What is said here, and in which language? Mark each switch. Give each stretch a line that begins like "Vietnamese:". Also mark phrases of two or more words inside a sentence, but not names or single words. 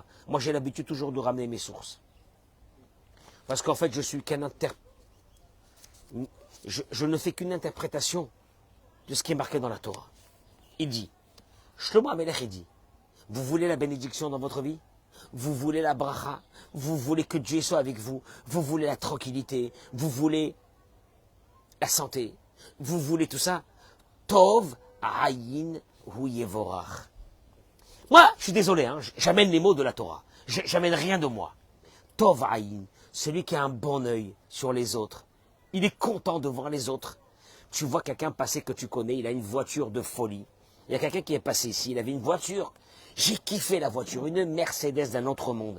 French: Moi, j'ai l'habitude toujours de ramener mes sources. Parce qu'en fait, je suis qu'un je ne fais qu'une interprétation de ce qui est marqué dans la Torah. Il dit, Shlomo HaMelech, il dit, vous voulez la bénédiction dans votre vie? Vous voulez la bracha? Vous voulez que Dieu soit avec vous? Vous voulez la tranquillité? Vous voulez la santé? Vous voulez tout ça?
Hebrew: טוב עין הוא יבורך.
French: Moi, je suis désolé, hein, j'amène les mots de la Torah. J'amène rien de moi.
Hebrew: טוב עין,
French: celui qui a un bon œil sur les autres. Il est content de voir les autres. Tu vois quelqu'un passer que tu connais, il a une voiture de folie. Il y a quelqu'un qui est passé ici, il avait une voiture. J'ai kiffé la voiture, une Mercedes d'un autre monde.